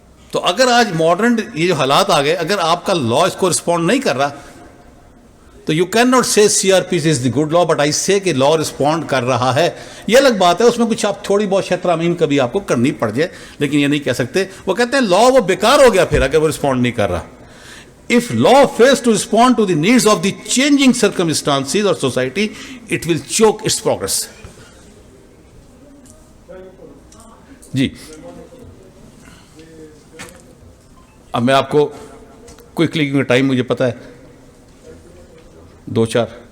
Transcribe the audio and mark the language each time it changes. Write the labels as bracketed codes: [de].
[ur] تو اگر آج ماڈرن یہ جو حالات آ گئے, اگر آپ کا لا اس کو رسپونڈ نہیں کر رہا تو [en] you can not say C R P is the good law, but I say [ur] کہ لا رسپونڈ کر رہا ہے. یہ الگ بات ہے, اس میں کچھ آپ تھوڑی بہت شاید ترامیم کبھی آپ کو کرنی پڑ جائے, لیکن یہ نہیں کہہ سکتے. وہ کہتے ہیں لا وہ بیکار ہو گیا پھر اگر وہ رسپونڈ نہیں کر رہا. [en] If law fails to respond to the needs of the changing circumstances or society, it will choke its progress. [ur] جی اب میں آپ کو کوئکلی، کیونکہ ٹائم مجھے پتہ ہے 2-4.